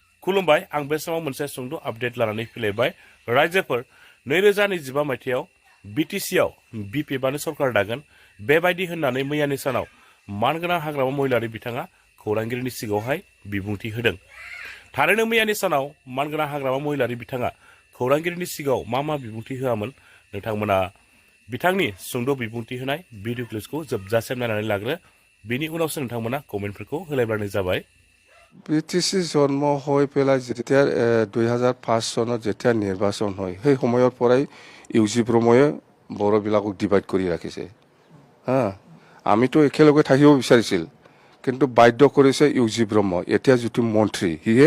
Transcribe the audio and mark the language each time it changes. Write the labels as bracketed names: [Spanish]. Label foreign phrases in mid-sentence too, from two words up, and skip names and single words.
[Bodo] खुलुमबाय आं बे समाव मोनसे सुंद' आपडेट लानानै फैलायबाय रायजोफोर 2025 मायथाइयाव BTC आव BPFआनो सरकार दागोन बेबायदि होननानै मैयानि सानाव मानगोनां हाग्रामा महिलारि बिथाङा खौरांगिरिनि सिगाङावहाय बिबुंथि होदों। थारैनो मैयानि सानाव मानगोनां हाग्रामा महिलारि बिथाङा खौरांगिरिनि सिगाङाव मा बिबुंथि होआमोन नोंथांमोना बिथांनि सुंद' बिबुंथि होनाय भिडिअ क्लिपखौ जोबजासिम नायनानै लाग्रो बिनि उनावसो नोंथांमोना कमेन्टफोरखौ होलायब्लानो जाबाय। [Assamese] BTC জন্ম হৈ পেলাই যেতিয়া 2005 চনত যেতিয়া নিৰ্বাচন হয় সেই সময়ৰ পৰাই U.G Brahmaই বড়োবিলাকক ডিভাইড কৰি ৰাখিছে হা আমিতো একেলগে থাকিব বিচাৰিছিল কিন্তু বাধ্য কৰিছে U.G Brahma এতিয়া যিটো মন্ত্ৰী হিয়ে